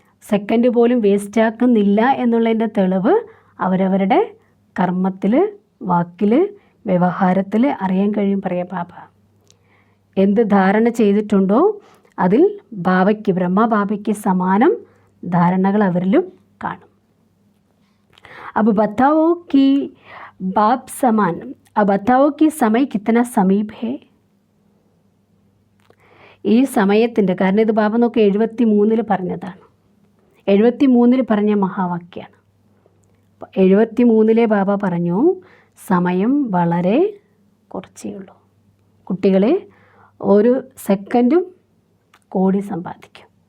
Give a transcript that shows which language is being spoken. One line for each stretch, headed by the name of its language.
Malayalam: Second പോലും വേസ്റ്റാക്കുന്നില്ല എന്നുള്ളതിൻ്റെ തെളിവ് അവരവരുടെ കർമ്മത്തിൽ, വാക്കിൽ, വ്യവഹാരത്തിൽ അറിയാൻ കഴിയും. പറയാം ബാബ എന്ത് ധാരണ ചെയ്തിട്ടുണ്ടോ അതിൽ ബ്രഹ്മബാബയ്ക്ക് സമാനം ധാരണകൾ അവരിലും കാണും.
Hindi: अब बताओ कि बाप समान, अब बताओ कि समय कितना समीप है.
Malayalam: ഈ സമയത്തിൻ്റെ കാരണം ഇത് ബാബ നോക്കി 73 പറഞ്ഞതാണ്. 73 പറഞ്ഞ മഹാവാക്യാണ്. 73 ബാബ പറഞ്ഞു സമയം വളരെ കുറച്ചേ ഉള്ളൂ. കുട്ടികളെ ഒരു സെക്കൻഡും കോടി സമ്പാദിക്കും.